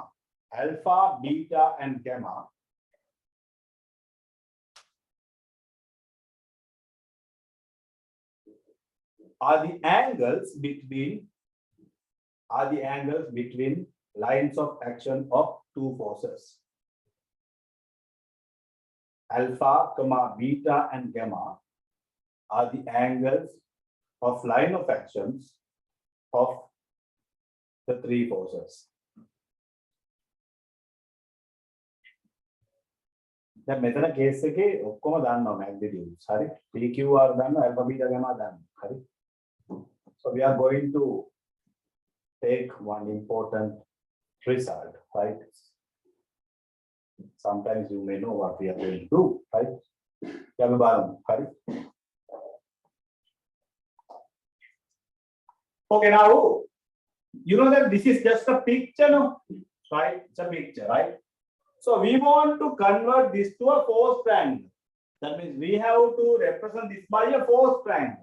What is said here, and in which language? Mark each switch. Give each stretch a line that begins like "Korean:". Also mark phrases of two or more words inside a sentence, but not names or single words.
English: Alpha, beta, and gamma are the angles between lines of action of two forces. Alpha, comma, beta, and gamma are the angles of line of actions of the three forces.
Sinhala: දැන් මෙතන කේස් එකේ ඔක්කොම දන්නවා magnitudes. හරි. PQR දන්නවා,
English: alpha beta gamma
Sinhala: දන්නවා. හරි.
English: So we are going to take one important result, right? Sometimes you may know what we are going to do, right?
Sinhala: යන්න බලමු. හරි.
English: Okay, now you know that this is just a picture, no? Right? It's a picture, right? So we want to convert this to a forced triangle. That means we have to represent this by a forced triangle.